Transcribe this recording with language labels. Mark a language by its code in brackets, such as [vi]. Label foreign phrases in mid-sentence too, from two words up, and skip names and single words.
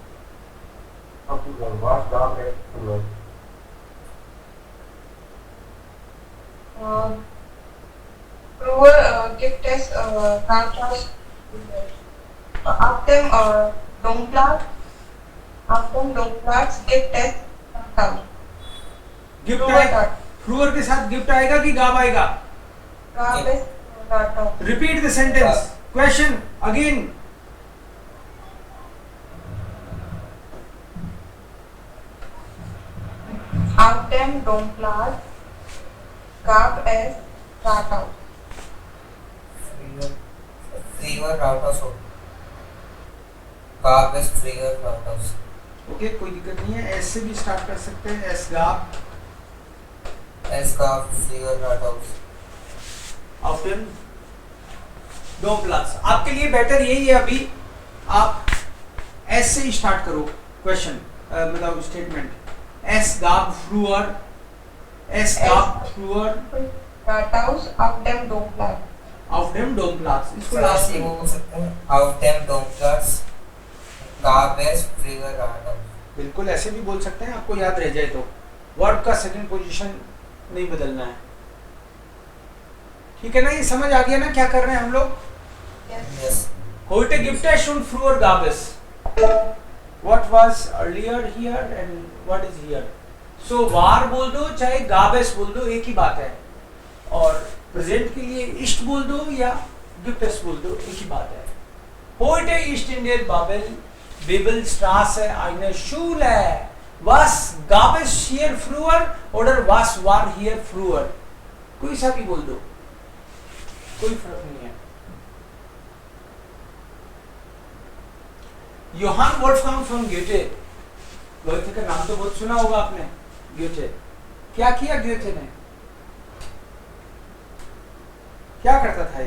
[de] Was darf es früher? Früher gibt es Rathaus. Auf dem Domplatz gibt es Rathaus. [hi] गिफ्ट आएगा. फ्रूअर के साथ गिफ्ट आएगा कि गाब आएगा? [de] Gab es Rathaus. [en] Repeat the sentence. Question again. [de] Auf dem Domplatz gab es Rathaus. Früher Rathaus. Gab es früher Rathaus. [hi] ओके, कोई दिक्कत नहीं है. एस से भी स्टार्ट कर सकते हैं. [de] Es gab. Es gab früher Rathaus. auf dem Domplatz. [hi] आपके लिए बेटर यही है. अभी आप एस से ही स्टार्ट करो क्वेश्चन, मतलब स्टेटमेंट. [de] Es gab früher. Es gab früher Rathaus auf dem Domplatz. auf dem Domplatz. [hi] इसको सर लास्ट ऐसे में बोल सकते हैं [de] auf dem Domplatz gab es früher Rathaus. [hi] बिल्कुल ऐसे भी बोल सकते हैं. आपको याद रह जाए तो वर्ब का [en] second position [hi] नहीं बदलना है. ठीक है ना? ये समझ आ गया ना क्या कर रहे हैं हम लोग? [en] Yes. [de] Heute gibt es schon früher gab es. [en] What was earlier here and what is here? [de] So war [hi] बोल दो चाहे [de] gab es [hi] बोल दो, एक ही बात है. और प्रेजेंट के लिए ist बोल दो या [de] gibt es [hi] बोल दो, एक ही बात है. [de] Heute ist in der Bibelstraße eine Schule. Was gab es hier früher oder was war hier früher? [hi] कोई सा भी बोल दो, कोई फर्क नहीं है. योहान वोल्फगांग फ्रॉम ग्योटे. गोएथे का नाम तो बहुत सुना होगा आपने. ग्योटे क्या किया? ग्योटे ने क्या करता था?